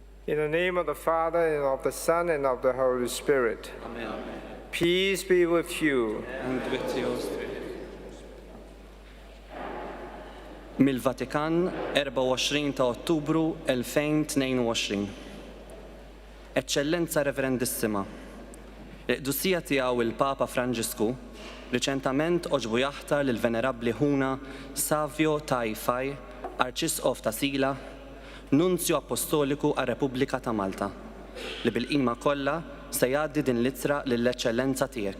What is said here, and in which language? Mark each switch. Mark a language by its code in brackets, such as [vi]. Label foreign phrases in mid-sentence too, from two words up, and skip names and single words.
[en] In the name of the Father, and of the Son, and of the Holy Spirit. Amen. Peace be with you. And with yours. [mt] Mill-Vatikan, 24 ta' Ottubru 2022. Eċċellenza Reverendissima, il-Quddiesija tiegħu il-Papa Franġisku riċentament oġbu jaħtar lill-Venerabbli Ħuna Savio Tajfaj, Arċisqof ta' Sila, Nunzju Apostoliku għar-Repubblika ta' Malta, li bil-qima kollha se jgħaddi din l-ittra lill-Eċċellenza tiegħek.